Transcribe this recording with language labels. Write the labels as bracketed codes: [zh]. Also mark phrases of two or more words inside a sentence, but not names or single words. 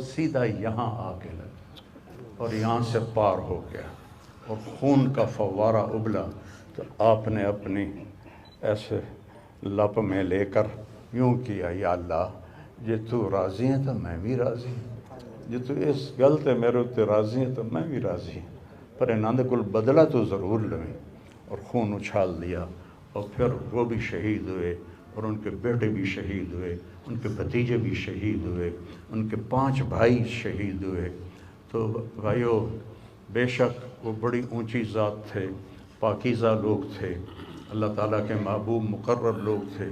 [ur] سیدھا یہاں آ کے لگا اور یہاں سے پار ہو گیا اور خون کا فوارہ ابلا. تو آپ نے اپنی ایسے لپ میں لے کر یوں کیا، یا اللہ [pa] جے تو راضی ہیں تو میں بھی راضی ہوں، جے تو اس گل تے میرے تے راضی ہیں تو میں بھی راضی ہوں، پر انہاں دے کول بدلہ تو ضرور لویں. [ur] اور خون اچھال دیا اور پھر وہ بھی شہید ہوئے اور ان کے بیٹے بھی شہید ہوئے، ان کے بھتیجے بھی شہید ہوئے، ان کے 5 بھائی شہید ہوئے. تو بھائیو، بے شک وہ بڑی اونچی ذات تھے، پاکیزہ لوگ تھے، اللہ تعالیٰ کے محبوب مقرر لوگ تھے.